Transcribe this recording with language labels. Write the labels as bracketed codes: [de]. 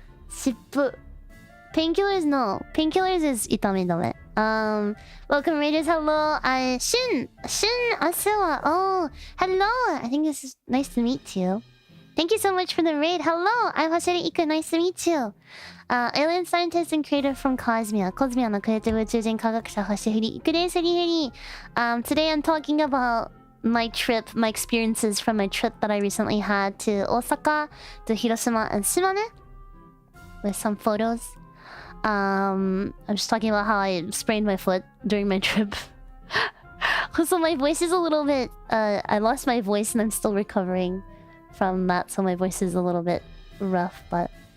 [en] Shippu. Painkillers? No. Painkillers is Itamedame. Welcome raiders, hello. Shin Asewa. Oh, hello. I think this is nice to meet you. Thank you so much for the raid. Hello, I'm Hoshifuri Iku. Nice to meet you. Alien scientist and creator from Cosmia. [ja] Cosmia のクリエイティブ宇宙人科学者星降いくです。Furifuri. Today I'm talking about [en] my trip, my experiences from my trip that I recently had to Osaka, to Hiroshima and Shimane, with some photos. I'm just talking about how I sprained my foot during my trip. So my voice is a little bit... I lost my voice and I'm still recovering from that, so my voice is a little bit rough, but...